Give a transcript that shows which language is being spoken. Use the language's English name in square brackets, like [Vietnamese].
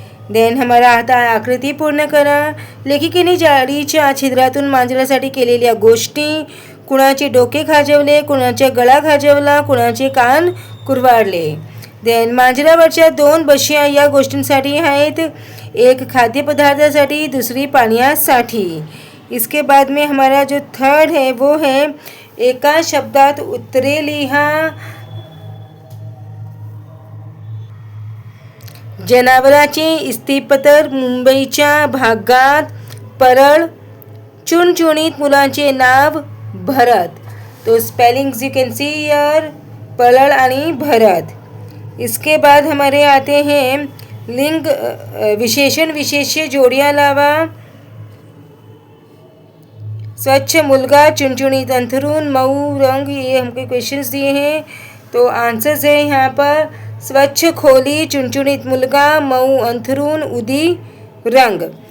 [Marathi] Then हमारा आता आकृती पूर्ण करा. लेखिकेने जाळीच्या छिद्रातून मांजरासाठी केलेल्या गोष्टी. कुणाचे डोके खाजवले, कुणाचा गळा खाजवला, कुणाचे कान कुरवाडले. देन मांजरावरच्या 2 बशिया या गोष्टींसाठी आहेत. एक खाद्यपदार्थासाठी, दूसरी पाण्यासाठी. [Hindi] इसके बाद में हमारा जो थर्ड है वो है [Marathi] एका शब्दात उत्तरे लिहा. जनावरांचे इस्तीपतर मुंबईच्या भागात परळ. चुणचुणीत मुलांचे नाव भरत. तो [English] spellings you can see here, [Marathi] Parel आणि भरत. [Hindi] इसके बाद हमारे आते हैं लिंग विशेषण विशेष्य जोड़ियाँ लावा. [Marathi] स्वच्छ मुलगा, चुनचुनीत अंथरून, मऊ रंग, [Hindi] ये हमको क्वेश्चंस दिए हैं. तो आंसर्स है यहाँ पर [Marathi] स्वच्छ खोली, चुनचुनीत मुलगा, मऊ अंथरून, उदी रंग.